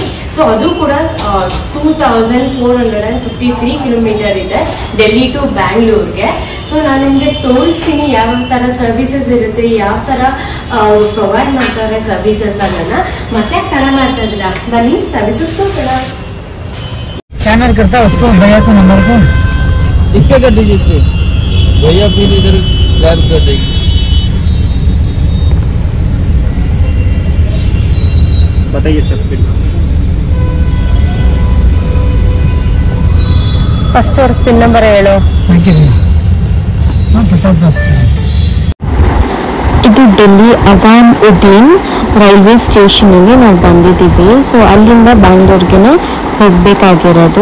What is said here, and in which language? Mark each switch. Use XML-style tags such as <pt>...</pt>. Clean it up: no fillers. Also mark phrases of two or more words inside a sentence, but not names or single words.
<kn>ಸೊ ಅದು ಕೂಡ 2453 ಕಿಲೋಮೀಟರ್ ಇದೆ ಡೆಲ್ಲಿ ಟು ಬ್ಯಾಂಗ್ಳೂರ್ಗೆ. ಸೊ ನಾನು ನಿಮಗೆ ತೋರಿಸ್ತೀನಿ ಯಾವ ಥರ ಸರ್ವಿಸಸ್ ಇರುತ್ತೆ, ಯಾವ ಥರ ಪ್ರೊವೈಡ್ ಮಾಡ್ತಾರೆ ಸರ್ವಿಸಸ್ ಅನ್ನೋದನ್ನ. ಮತ್ತೆ ತಡ ಮಾಡ್ತಾ ಇದ್ದೀರಾ, ಬನ್ನಿ ಸರ್ವಿಸಸ್ ಕೊಡ್ತಾರ.</kn> <hi>स्कैनर करता है उसको, भैया को नंबर को इस पे कर दीजिए, इस पे भैया पिन इधर ग्रैब कर देगी. बताइए सर पिन.</hi> <kn>ಫಸ್ಟ್ ಅವ್ರ</kn> <en>pin number</en> <kn>ಹೇಳು. 50 ಇದು ಡೆಲ್ಲಿ ಅಜಾಮ್-ಉದ್ದೀನ್ ರೈಲ್ವೆ ಸ್ಟೇಷನಲ್ಲಿ ನಾವು ಬಂದಿದ್ದೀವಿ. ಸೊ ಅಲ್ಲಿಂದ ಬ್ಯಾಂಗ್ಳೂರ್ಗೆ ಹೋಗಬೇಕಾಗಿರೋದು.</kn>